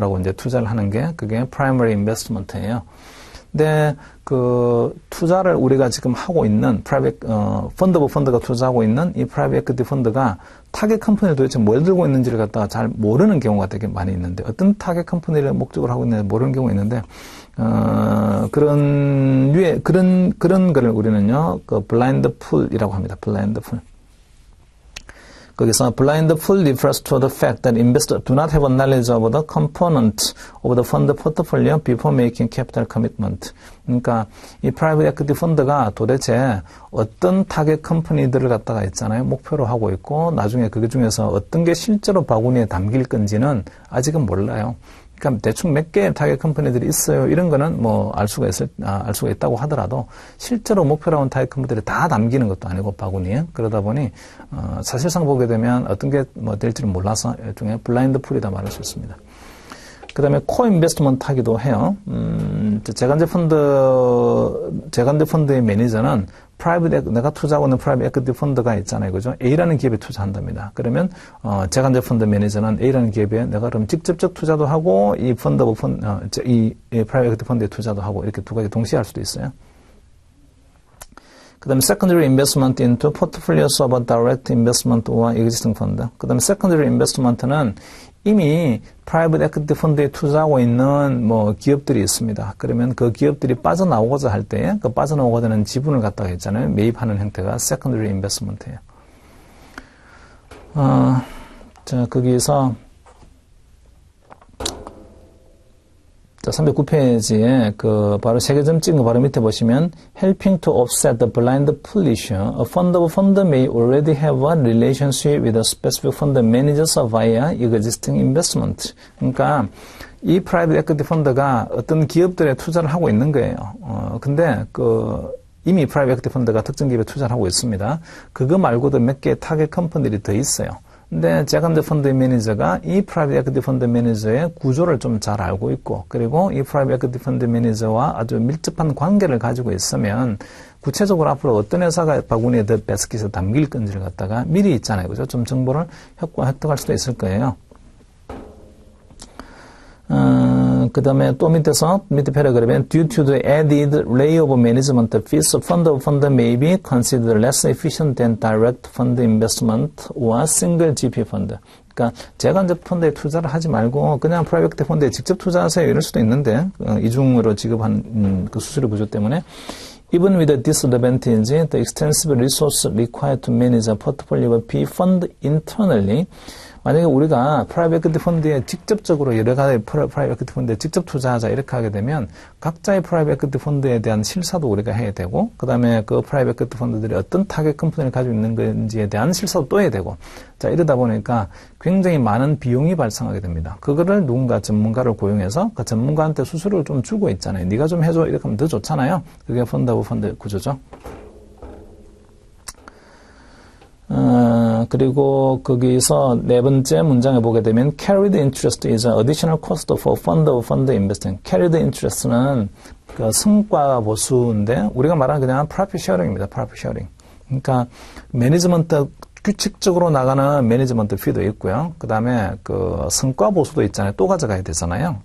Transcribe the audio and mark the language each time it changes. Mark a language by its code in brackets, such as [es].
[ko] 라고 이제 투자를 하는 게, 그게 프라이머리 인베스트먼트예요. 근데 그 투자를 우리가 지금 하고 있는 펀드 오브 펀드가 투자하고 있는 이 프라이빗 에퀴티 펀드가 타겟 컴퍼니를 도대체 뭘 들고 있는지를 갖다가 잘 모르는 경우가 되게 많이 있는데, 어떤 타겟 컴퍼니를 목적으로 하고 있는지 모르는 경우가 있는데, 그런 거를 우리는요, 블라인드 풀이라고 합니다. 블라인드 풀. 거기서 [en] blind pool refers to the fact that investors do not have a knowledge of the component of the fund portfolio before making capital commitment. [ko] 그러니까 이 private equity 펀드가 도대체 어떤 타겟 컴퍼니들을 갖다가 있잖아요. 목표로 하고 있고 나중에 그 중에서 어떤 게 실제로 바구니에 담길 건지는 아직은 몰라요. 그러니까 대충 몇 개의 타겟 컴퍼니들이 있어요. 이런 거는 알 수가 있다고 하더라도 실제로 목표로 한 타겟 컴퍼니들이 다 담기는 것도 아니고 바구니에. 그러다 보니 사실상 보게 되면 어떤 게 될지는 몰라서 일종의 블라인드 풀이다 말할 수 있습니다. 그 다음에 코인베스트먼트 하기도 해요. 재간접 펀드의 매니저는 내가 투자하고 있는 프라이빗 에퀴티 펀드가 있잖아요. 그죠? A라는 기업에 투자한답니다. 그러면, 재간접 펀드 매니저는 A라는 기업에 내가 그럼 직접적 투자도 하고, 이 프라이빗 에퀴티 펀드에 투자도 하고, 이렇게 두 가지 동시에 할 수도 있어요. 그 다음에 [en] secondary investment into portfolios of direct investment or existing fund. [ko] 그 다음에 secondary investment는 이미 프라이빗 에퀴티 펀드에 투자하고 있는 기업들이 있습니다. 그러면 그 기업들이 빠져나오고자 할 때 그 빠져나오고자 하는 지분을 갖다가 있잖아요. 매입하는 형태가 secondary investment예요. 자, 거기에서 자, 309페이지에 바로 3개 찍은 거 바로 밑에 보시면 [en] helping to offset the blind pollution, a fund of fund may already have a relationship with a specific fund managers via existing investment. [ko] 그러니까 이 프라이빗 에퀴티 펀드가 어떤 기업들에 투자를 하고 있는 거예요. 근데 이미 프라이빗 에퀴티 펀드가 특정 기업에 투자를 하고 있습니다. 그거 말고도 몇 개의 타겟 컴퍼니들이 더 있어요. 근데 제가 이제 펀드 매니저가 이 프라이빗 에퀴티 펀드 매니저의 구조를 좀 잘 알고 있고, 그리고 이 프라이빗 에퀴티 펀드 매니저와 아주 밀접한 관계를 가지고 있으면 구체적으로 앞으로 어떤 회사가 바구니에 더 베스킷에 담길 건지를 갖다가 미리 있잖아요. 그죠? 좀 정보를 획득할 수도 있을 거예요. 그 다음에 또 밑에 패러그래프에 [en] due to the added layer of management fees, fund of fund may be considered less efficient than direct fund investment or single GP fund. [ko] 그러니까 제가 이제 펀드에 투자를 하지 말고 그냥 프라이빗 펀드에 직접 투자하세요 이럴 수도 있는데 이중으로 지급한 그 수수료 구조 때문에 [en] even with the disadvantage, the extensive resource required to manage a portfolio of PE fund internally. [ko] 만약에 우리가 프라이빗 에퀴티 펀드에 직접적으로 여러 가지 프라이빗 에퀴티 펀드에 직접 투자하자 이렇게 하게 되면 각자의 프라이빗 에퀴티 펀드에 대한 실사도 우리가 해야 되고, 그 다음에 그 프라이빗 에퀴티 펀드들이 어떤 타겟 컴퍼니를 가지고 있는 건지에 대한 실사도 또 해야 되고, 자, 이러다 보니까 굉장히 많은 비용이 발생하게 됩니다. 그거를 누군가 전문가를 고용해서 그 전문가한테 수수료를 좀 주고 있잖아요. 네가 좀 해줘 이렇게 하면 더 좋잖아요. 그게 펀드 오브 펀드 구조죠. 그리고 거기서 네 번째 문장에 보게 되면 [en] carried interest is an additional cost for fund of fund investing. [ko] carried interest는 그 성과 보수인데 우리가 말하는 그냥 profit sharing입니다. [en] profit sharing. [ko] 그러니까 매니지먼트 규칙적으로 나가는 매니지먼트 피도 있고요. 그 다음에 그 성과 보수도 있잖아요. 또 가져가야 되잖아요.